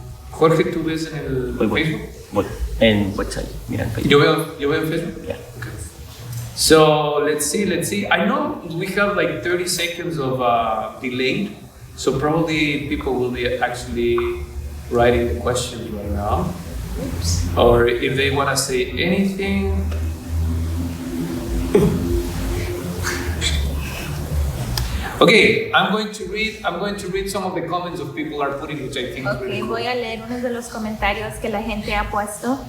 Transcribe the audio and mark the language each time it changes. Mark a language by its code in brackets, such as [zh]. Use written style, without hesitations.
[es] Jorge, ¿tú ves en el Facebook? Voy en website, mira en Facebook. Yo veo en Facebook? [en] Yeah. Okay. So let's see. I know we have like 30 seconds of delay, so probably people will be actually writing the questions right now. or if they want to say anything. Okay, I'm going to read some of the comments of people are putting, which I think is really [es] Voy a leer unos de los comentarios que la gente ha puesto.